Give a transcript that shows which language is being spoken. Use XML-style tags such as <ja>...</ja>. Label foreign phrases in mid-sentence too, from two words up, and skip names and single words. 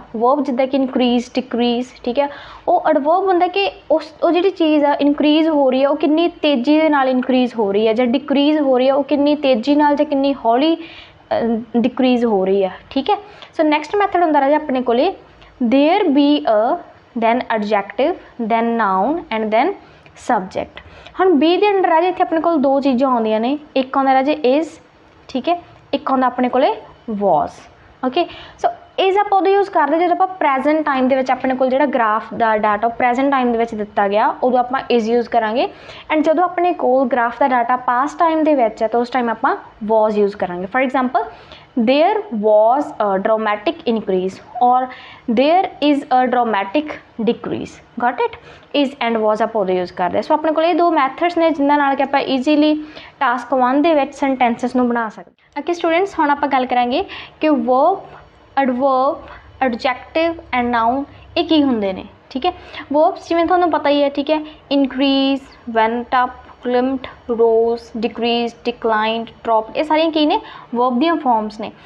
<pa>ਵਰਬ ਜਿੱਦਾਂ ਕਿ</pa> <en>increase, decrease,</en> <pa>ਠੀਕ ਹੈ, ਉਹ ਐਡਵਰਬ ਹੁੰਦਾ ਕਿ ਉਹ ਜਿਹੜੀ ਚੀਜ਼ ਆ ਇਨਕਰੀਜ਼ ਹੋ ਰਹੀ ਹੈ ਉਹ ਕਿੰਨੀ ਤੇਜ਼ੀ ਦੇ ਨਾਲ ਇਨਕਰੀਜ਼ ਹੋ ਰਹੀ ਹੈ, ਜਾਂ ਡਿਕਰੀਜ਼ ਹੋ ਰਹੀ ਹੈ ਉਹ ਕਿੰਨੀ ਤੇਜ਼ੀ ਨਾਲ ਜਾਂ ਕਿੰਨੀ ਹੌਲੀ ਡਿਕਰੀਜ਼ ਹੋ ਰਹੀ ਹੈ, ਠੀਕ ਹੈ।</pa> <en>so next method</en> <pa>ਹੁੰਦਾ ਰਾਜਾ ਆਪਣੇ ਕੋਲੇ</pa> <en>there be a then adjective then noun and then subject।</en> <pa>ਹੁਣ be ਦੇ ਅੰਡਰ ਰਾਜੇ ਇੱਥੇ ਆਪਣੇ ਕੋਲ ਦੋ ਚੀਜ਼ਾਂ ਆਉਂਦੀਆਂ ਨੇ, ਇੱਕ ਆਉਂਦਾ ਰਾਜੇ is, ਠੀਕ ਹੈ, ਇੱਕ ਆਉਂਦਾ ਆਪਣੇ ਕੋਲੇ was।</pa> <en>okay, so is</en> <pa>ਆਪਾਂ ਉਦੋਂ ਯੂਜ਼ ਕਰਦੇ ਜਦੋਂ ਆਪਾਂ</pa> <en>present time</en> <pa>ਦੇ ਵਿੱਚ ਆਪਣੇ ਕੋਲ ਜਿਹੜਾ ਗ੍ਰਾਫ ਦਾ ਡਾਟਾ</pa> <en>present time</en> <pa>ਦੇ ਵਿੱਚ ਦਿੱਤਾ ਗਿਆ ਉਦੋਂ ਆਪਾਂ is ਯੂਜ਼ ਕਰਾਂਗੇ। ਐਂਡ ਜਦੋਂ ਆਪਣੇ ਕੋਲ ਗ੍ਰਾਫ ਦਾ ਡਾਟਾ</pa> <en>past time</en> <pa>ਦੇ ਵਿੱਚ ਹੈ ਤਾਂ ਉਸ ਟਾਈਮ ਆਪਾਂ was ਯੂਜ਼ ਕਰਾਂਗੇ।</pa> <en>for example there was a dramatic increase or there is a dramatic decrease। got it? is and was</en> <pa>ਆਪਾਂ ਉਦੋਂ ਯੂਜ਼ ਕਰਦੇ। ਸੋ ਆਪਣੇ ਕੋਲ ਇਹ ਦੋ ਮੈਥਡਸ ਨੇ ਜਿਨ੍ਹਾਂ ਨਾਲ ਕਿ ਆਪਾਂ</pa> <en>easily task 1</en> <pa>ਦੇ ਵਿੱਚ ਸੈਂਟੈਂਸਸ ਨੂੰ ਬਣਾ ਸਕਦੇ।</pa> <en>okay students,</en> <pa>ਹੁਣ ਆਪਾਂ ਗੱਲ ਕਰਾਂਗੇ ਕਿ</pa> <en>verb, adverb, adjective and noun</en> <pa>ਇਹ ਕੀ ਹੁੰਦੇ ਨੇ, ਠੀਕ ਹੈ। ਵਰਬਸ ਜਿਵੇਂ ਤੁਹਾਨੂੰ ਪਤਾ ਹੀ ਹੈ, ਠੀਕ ਹੈ,</pa> <en>increase, went up, climbed, rose, decrease, declined, drop,</en> <pa>ਇਹ ਸਾਰੀਆਂ ਕੀ ਨੇ, ਵਰਬ ਦੀਆਂ ਫਾਰਮਸ ਨੇ।</pa>